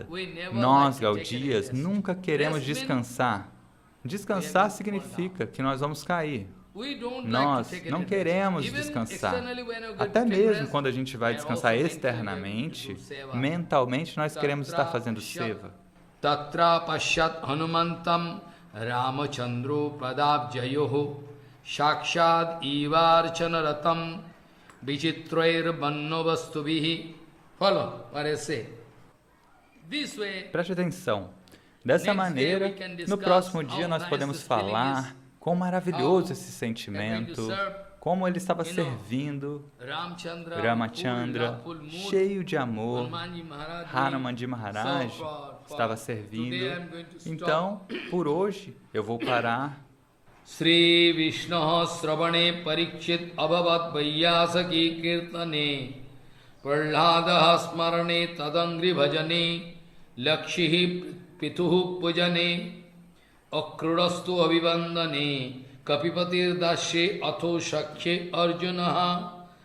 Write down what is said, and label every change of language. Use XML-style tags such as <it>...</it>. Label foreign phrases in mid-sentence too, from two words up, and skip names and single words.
<pt>Nós, Gaudias, nunca queremos descansar. Descansar significa que nós vamos cair. Nós não queremos descansar. Até mesmo quando a gente vai descansar externamente, mentalmente nós queremos estar fazendo seva.</pt> <sa>Tatra pashat hanumantam ramachandro pradabjayoho Shakshad ivarchanaratam vichitrair bannovastubihi.</sa> <en>Follow what I say.</en> <pt>Preste atenção. Dessa maneira, no próximo dia nós podemos falar quão maravilhoso esse sentimento, como ele estava servindo Ramachandra, cheio de amor. Hanumanji Maharaj estava servindo. Então, por hoje, eu vou parar.</pt> <sa>Sri Vishnu Sravane Parikshit Abhavat Vaiyasaki Kirtane Prahlada Smarane Tadangri Bhajane Lakshihi Pituhu Pujane Akrurastu Abhivandane Kapipatir Dashe Atho Shakshe Arjunaha</sa>